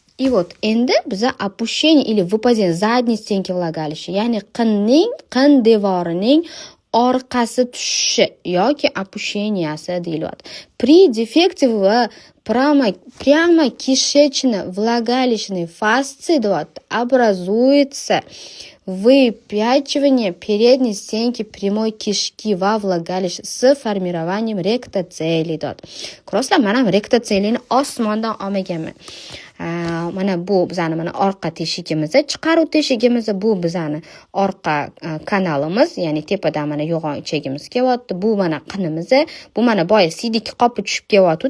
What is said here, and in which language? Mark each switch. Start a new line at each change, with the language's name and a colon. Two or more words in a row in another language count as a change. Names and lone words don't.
Russian: И вот
Uzbek: endi biza
Russian: опущение или выпадение задней стенки влагалища,
Uzbek: ya'ni qin devorining orqasi tushishi yoki опущенияsi deyilyapti.
Russian: При дефекте в прямо-кишечно-влагалищной фасции образуется выпячивание передней стенки прямой кишки во влагалище с формированием ректоцелей.
Uzbek: Ko'rasizlar, men ham rektoseliyni osmondan olmaganman. Mana bu bizani mana orqa teshigimiz, chiqaruv teshigimiz, bu bizani orqa kanalimiz, ya'ni tepadan mana yo'g'on ichagimiz kelyapti. Bu mana qinimiz, bu mana boya sidik qopi tushib kelyapti.